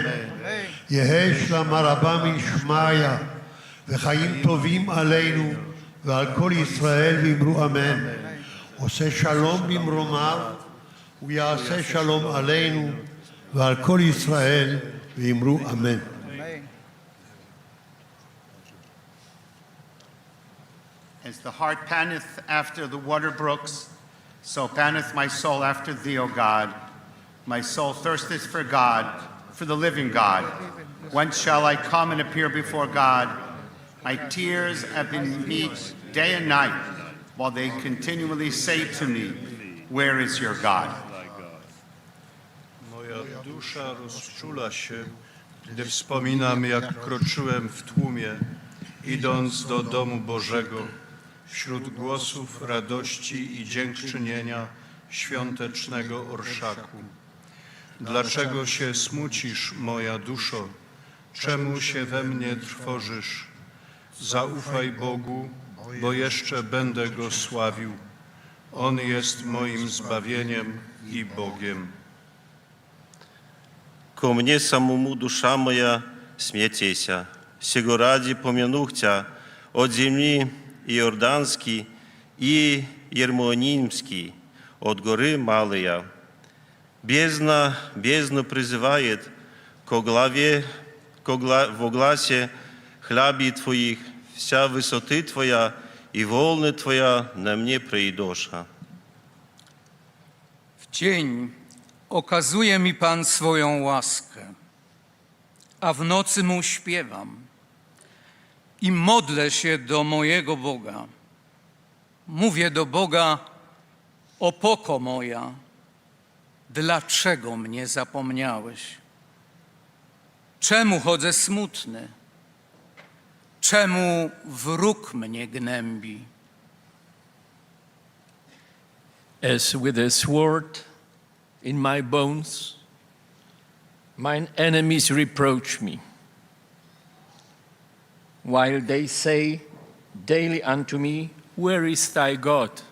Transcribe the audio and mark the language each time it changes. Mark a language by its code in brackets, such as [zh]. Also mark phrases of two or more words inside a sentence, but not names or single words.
[he] יהי שלמה רבה משמעיה, וחיים טובים עלינו ועל כל ישראל ואמרו אמן. עושה שלום במרומיו, ויעשה שלום עלינו ועל כל ישראל ואמרו אמן. [en] As the heart panteth after the water brooks, So panteth my soul after thee, O God. My soul thirsteth for God, for the living God. Whence shall I come and appear before God? My tears have been meet day and night, while they continually say to me, where is your God? [pl] Moja dusza rozczula się, gdy wspominam, jak kroczyłem w tłumie, idąc do domu Bożego, wśród głosów radości i dziękczynienia świątecznego orszaku. Dlaczego się smucisz, moja duszo? Czemu się we mnie trwożysz? Zaufaj Bogu, bo jeszcze będę Go sławił. On jest moim zbawieniem i Bogiem. [cu] Ко мне самому душа моя смятеся, сего ради помянух Тя от земли Иорданский и Ермонимский, от горы Малая. Бездна призывает ко главе, во гласе хляби Твоих, вся высоты Твоя и волны Твоя на мне придоша. [pl] W dzień okazuje mi Pan swoją łaskę, a w nocy Mu śpiewam i modlę się do mojego Boga. Mówię do Boga: opoko moja, dlaczego mnie zapomniałeś? Czemu chodzę smutny? Czemu wróg mnie gnębi? [en] As with a sword in my bones, mine enemies reproach me, while they say daily unto me, where is thy God?